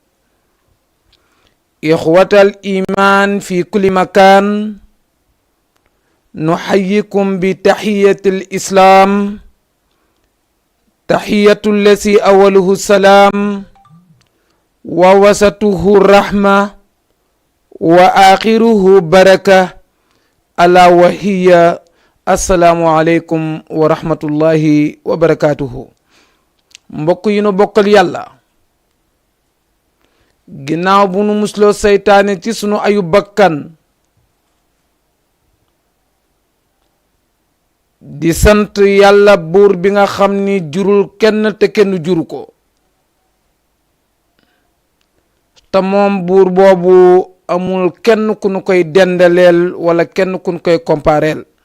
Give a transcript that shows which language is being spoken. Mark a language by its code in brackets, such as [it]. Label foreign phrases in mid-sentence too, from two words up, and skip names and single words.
[ar] إخوة الإيمان في كل مكان نحييكم بتحية الإسلام تحية التي أوله السلام ووسطه الرحمة وآخره بركة ألا وهي السلام عليكم ورحمة الله وبركاته [wo] mbokk yi nu bokkal yàlla ginnaaw bu nu musloo seytaane ci sunu ayu bakkan di sant yàlla buur bi nga xam ni jurul kenn te kenn juru ko te moom buur boobu amul kenn ku nu koy dendaleel wala kenn ku nu koy compareel